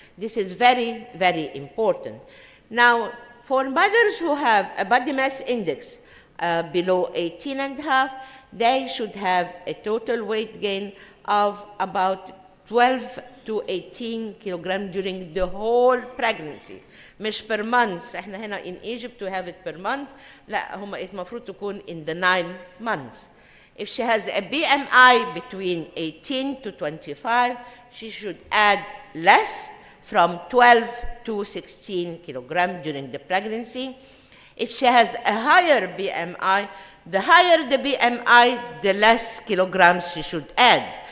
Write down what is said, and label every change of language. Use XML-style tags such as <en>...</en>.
<en>This is very, very important. Now, for mothers who have a body mass index below 18.5, they should have a total weight gain of about 12 to 18 kilograms during the whole pregnancy.</en> <ar>مش</ar> <en>per month.</en> <ar>احنا هنا</ar> <en>in Egypt to have it per month.</en> <ar>لا هم المفروض تكون</ar> <en>in the 9 months. If she has a BMI between 18 to 25, she should add less from 12 to 16 kilograms during the pregnancy. If she has a higher BMI, the higher the BMI, the less kilograms she should add.</en>